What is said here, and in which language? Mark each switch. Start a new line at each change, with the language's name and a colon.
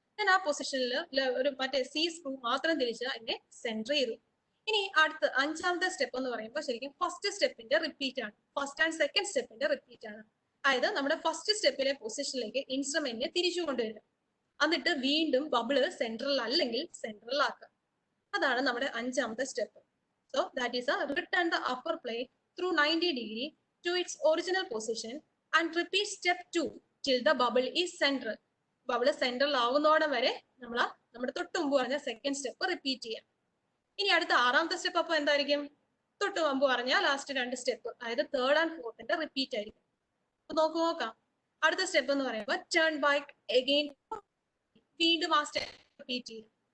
Malayalam: ഞാൻ ആ പൊസിഷനിൽ ഒരു മറ്റേ സി സ്ക്രൂ മാത്രം തിരിച്ച് അതിനെ സെന്റർ ചെയ്തു. ഇനി അടുത്ത 5ാമത്തെ സ്റ്റെപ്പ് എന്ന് പറയുമ്പോൾ ശരിക്കും ഫസ്റ്റ് സ്റ്റെപ്പിന്റെ റിപ്പീറ്റ് ആണ്. ഫസ്റ്റ് ആൻഡ് സെക്കൻഡ് സ്റ്റെപ്പിന്റെ റിപ്പീറ്റ് ആണ്. അതായത് നമ്മുടെ ഫസ്റ്റ് സ്റ്റെപ്പിലെ പൊസിഷനിലേക്ക് ഇൻസ്ട്രുമെന്റിനെ തിരിച്ചു കൊണ്ടുവരിക, എന്നിട്ട് വീണ്ടും ബബിള് സെൻട്രൽ അല്ലെങ്കിൽ സെൻട്രൽ ആക്കുക. അതാണ് നമ്മുടെ 5ാമത്തെ step.
English: So that is return the upper plate through 90 degree to its original position and repeat step 2 till the bubble is central.
Malayalam: Bubble central ആവുന്നതോടെ വരെ നമ്മുടെ തൊട്ട് മുമ്പ് പറഞ്ഞ സെക്കൻഡ് സ്റ്റെപ്പ് റിപ്പീറ്റ് ചെയ്യാം. ഇനി അടുത്ത 6ാമത്തെ സ്റ്റെപ്പ് അപ്പൊ എന്തായിരിക്കും, തൊട്ട് മുമ്പ് പറഞ്ഞ ലാസ്റ്റ് 2 സ്റ്റെപ്പ്, അതായത് തേർഡ് ആൻഡ് ഫോർത്തിന്റെ റിപ്പീറ്റ് ആയിരിക്കും. അപ്പൊ നോക്കാം. അടുത്ത സ്റ്റെപ്പ് എന്ന് പറയുമ്പോൾ
English: turn back again,
Malayalam: വീണ്ടും ആ സ്റ്റെപ്പ് റിപ്പീറ്റ് ചെയ്യും.